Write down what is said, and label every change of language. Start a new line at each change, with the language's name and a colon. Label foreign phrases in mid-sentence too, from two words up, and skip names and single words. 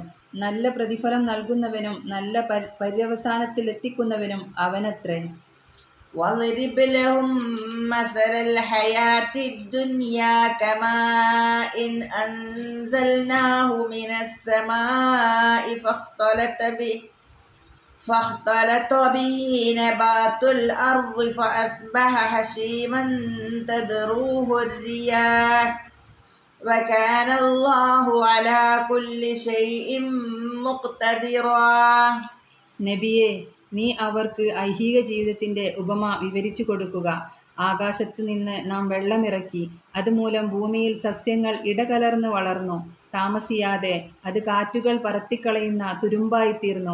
Malayalam: നല്ല പ്രതിഫലം നൽകുന്നവനും നല്ല പര്യവസാനത്തിലെത്തിക്കുന്നവനും അവനത്രേ.
Arabic: واضرب لهم مثل الحياة الدنيا كماء أنزلناه من السماء فاختلط به نبات الأرض فأصبح هشيما تذروه الرياح وكان الله على كل شيء مقتدرا.
Malayalam: നബിയെ, നീ അവർക്ക് ഐഹിക ജീവിതത്തിൻ്റെ ഉപമ വിവരിച്ചു കൊടുക്കുക. ആകാശത്ത് നിന്ന് നാം വെള്ളമിറക്കി, അതുമൂലം ഭൂമിയിൽ സസ്യങ്ങൾ ഇടകലർന്ന് വളർന്നു. താമസിയാതെ അത് കാറ്റുകൾ പറത്തിക്കളയുന്ന തുരുമ്പായിത്തീർന്നു.